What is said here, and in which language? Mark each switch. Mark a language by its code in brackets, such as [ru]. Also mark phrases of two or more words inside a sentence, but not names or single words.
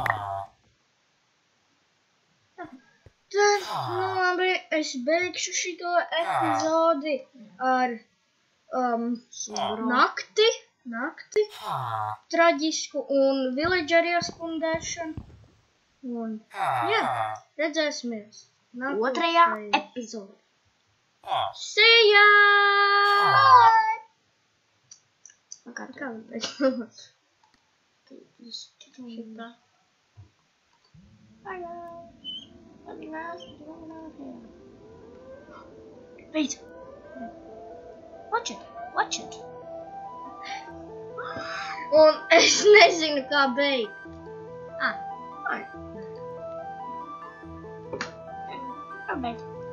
[lv] Tad, nu labi, es beigšu šito epizodi ar nakti, traģisku un villager iespundēšanu. Un, jā, redzēsimies. Otrajā epizodē. [en] See ya! [lv] Kā es šitā. [en] Wait. Watch it. [lv] Un es nezinu, kā beigt. Pabeidz.